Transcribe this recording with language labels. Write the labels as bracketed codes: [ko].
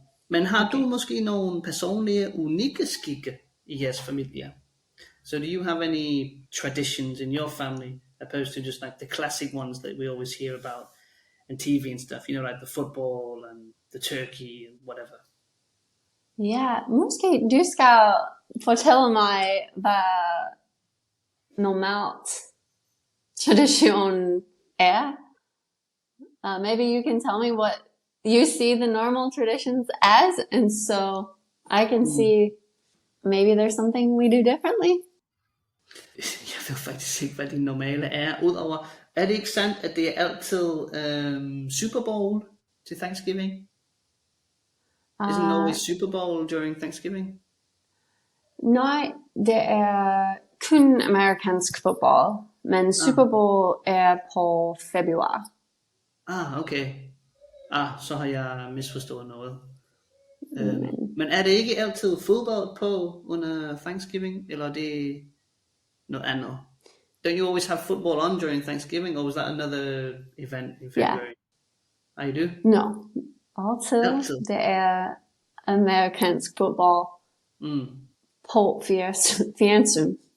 [da] Men har du måske nogle personlige, unikke skikke i jeres familie? [en] So do you have any traditions in your family opposed to just like the classic ones that we always hear about in TV and stuff? You know, like the football and the turkey and whatever. [da] Ja, måske du skal fortælle mig, hvad normalt tradition er. [en] Maybe you can tell me what you see the normal traditions as, and so I can see maybe there's something we do differently. [da] Jeg ved faktisk ikke, hvad det normale er. Udover, er det ikke sandt, at det er altid Super Bowl til Thanksgiving? [en] Isn't always Super Bowl during Thanksgiving? [da] Nej, det er kun amerikansk fodbold, men Super Bowl er på februar. Okay. Så har jeg misforstået noget. Men er det ikke altid fodbold på under Thanksgiving, eller er det noget andet? [en] Don't you always have football on during Thanksgiving, or was that another event in February? You do? [da] No, altid. Det er amerikansk fodbold på fjernsyn.